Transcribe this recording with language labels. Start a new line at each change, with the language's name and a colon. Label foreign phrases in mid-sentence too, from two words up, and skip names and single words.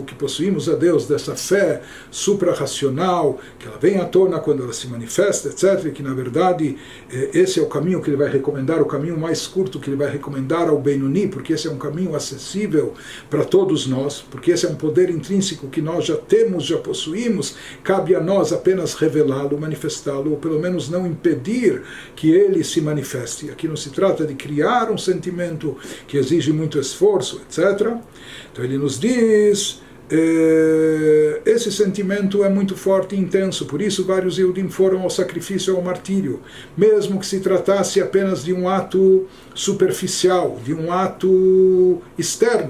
Portuguese: que possuímos a Deus, dessa fé suprarracional, que ela vem à tona quando ela se manifesta, etc., e que na verdade esse é o caminho que ele vai recomendar, o caminho mais curto que ele vai recomendar ao Benoni, porque esse é um caminho acessível para todos nós, porque esse é um poder intrínseco que nós já temos, já possuímos, cabe a nós apenas revelá-lo, manifestá-lo, ou pelo menos não impedir que ele se manifeste. Aqui não se trata de criar um sentimento que exige muito esforço, etc. Então ele nos diz, esse sentimento é muito forte e intenso, por isso vários Yehudim foram ao sacrifício, ao martírio, mesmo que se tratasse apenas de um ato superficial, de um ato externo.